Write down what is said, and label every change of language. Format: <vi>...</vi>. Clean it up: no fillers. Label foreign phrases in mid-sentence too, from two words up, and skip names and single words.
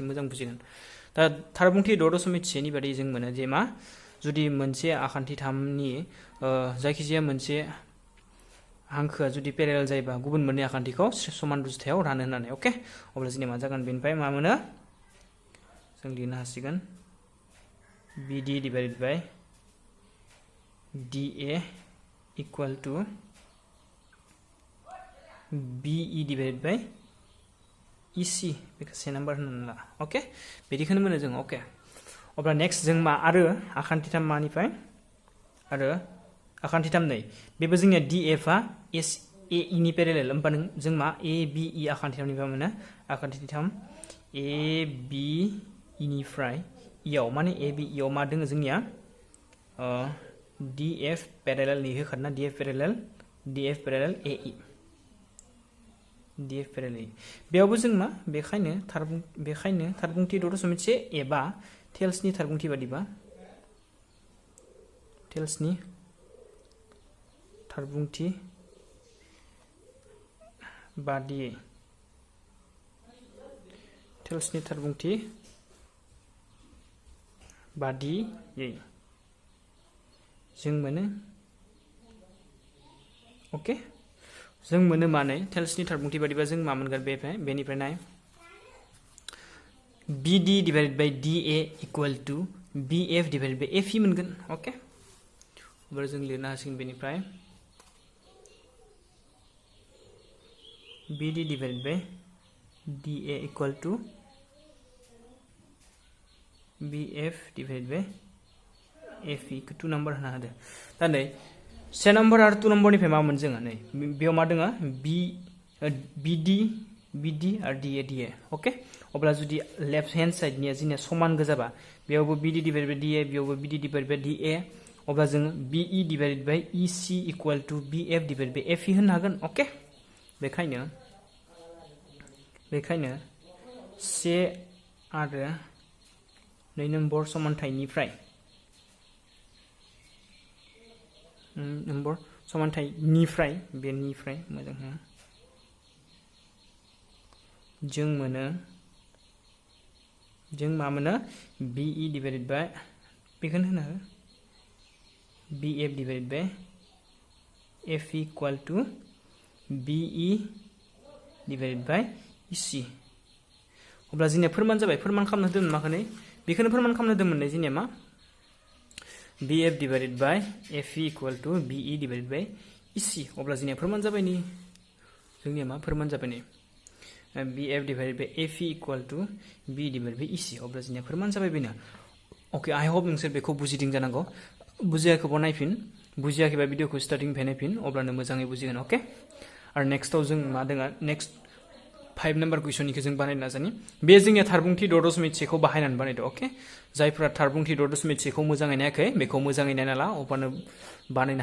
<brx>मोजां बुजिगोन दा थारबुंथि 6.1 नि बादियै जों मोनो जे मा जुदि मोनसे आखान्थि 3 नि जायखिजाया मोनसे हांखोआ जुदि पेरेलेल जायोबा गुबुन मोननै आखान्थिखौ समान रुजुथायाव रानो होननानै ओके अब्ला जोंनिया मा जागोन बेनिफ्राय मा मोनो जों लिरनो हासिगोन</brx> <en>BD divided by DA equal to BE divided by EC</en> <brx>बेखौ से नाम्बार होननानै ला ओके बिदिखौनो मोनो जों ओके अब्ला नेक्स्ट जों मा आरो आखान्थि 3 मानिफ्राय आरो आखान्थि 3 नै बेबो जोंनिया DF आ AE नि पेरेलेल होमबा जों मा ABE आखान्थि 3 निफ्राय मोनो आखान्थि 3 ABE निफ्राय याव माने AB याव मा दोङो जोंनिया DF parallel नि होखादोना DF parallel AE DF parallel बेयावबो जों मा बेखायनो थारबुंथि 2.1 एबा टेल्सनि थारबुंथि बादिबा टेल्सनि थारबुंथि बादियै जों मोनो ओके जों मोनो माने टेल्सनि थारबुंथि बादिबा जों मा मोनगोन बेनिफ्राय नाय</brx> <en>BD divided by DA equal to BF divided by FE</en> <brx>मोनगोन ओके अब्ला जों लिरनो हासिगोन बेनिफ्राय</brx> <en>BD divided by DA equal to BF divided by FE</en> <brx>को 2 नम्बर होना होदो दा नै से नम्बर आरो 2 नम्बरनिफ्राय मा मोन जोङो नै बेयाव मा दोङो BD आरो DA ओके अब्ला जुदि</brx> <en>left hand side</en> <brx>निया जोंनिया समान गोजाबा बेयावबो</brx> <en>BD divided by DA</en> <brx>बेयावबो</brx> <en>BD divided by DA</en> <brx>अब्ला जों</brx> <en>BE divided by EC equal to BF divided by FE</en> <brx>होनो हागोन ओके बेखायनो से आरो 2 नम्बर समानथायनिफ्राय बेनिफ्राय मोजां जों मा मोनो</brx> <en>BE divided by</en> <brx>बेखौनो होनो</brx> <en>BF divided by FE equal to BE divided by EC</en> <brx>अब्ला जोंनिया फोरमान जाबाय फोरमान खालामनो होदोंमोन माखौनो बेखौनो फोरमान खालामनो होदोंमोन जोंनिया मा</brx> <en>BF divided by FE equal to BE divided by EC</en> <brx>अब्ला जोंनिया फोरमान जाबाय नि जोंनिया मा फोरमान जाबाय नि</brx> <en>BF divided by FE equal to BE divided by</en> <brx>EC अब्ला जोंनिया फोरमान जाबाय बेनो ओके</brx> <en>I hope</en> <brx>नोंसोर बेखौ बुजिदों जानांगौ बुजियाखैबा नायफिन बुजियाखैबा भिडिअखौ स्टार्टिंनिफ्राय नायफिन अब्लानो मोजाङै बुजिगोन ओके आरो नेक्स्टआव जों मा दोङो नेक्स्ट 5 नम्बर कुइसननिखौ जों बानायनो नाजानि बे जोंनिया थारबुंथि 2.1 खौ बाहायनानै बानायदो ओके जायफोरा थारबुंथि 2.1 खौ मोजाङै नायाखै बेखौ मोजाङै नायना ला अब्लानो बानायनो</brx>